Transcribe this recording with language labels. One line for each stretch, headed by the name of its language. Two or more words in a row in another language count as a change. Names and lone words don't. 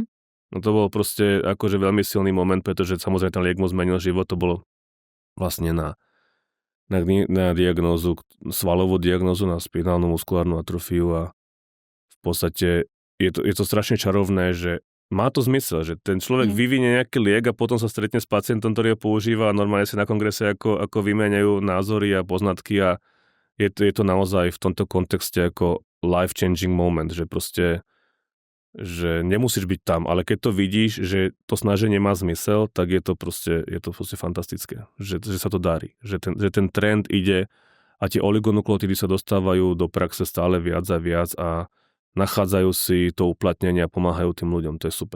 Slovak: No to bol proste akože veľmi silný moment, pretože samozrejme ten liek mu zmenil život, to bolo vlastne na diagnózu, svalovú diagnózu, na spinálnu muskulárnu atrofiu a v podstate je to strašne čarovné, že má to zmysel, že ten človek vyvinie nejaký liek a potom sa stretne s pacientom, ktorý ho používa a normálne si na kongrese ako vymeniajú názory a poznatky a je to naozaj v tomto kontexte ako
English: life-changing moment,
Slovak: že proste že nemusíš byť tam, ale keď to vidíš, že to snaženie má zmysel, tak je to proste fantastické, že sa to darí, že ten trend ide a tie oligonukleotidy sa dostávajú do praxe stále viac a viac a nachádzajú si to uplatnenie a pomáhajú tým ľuďom, to je super.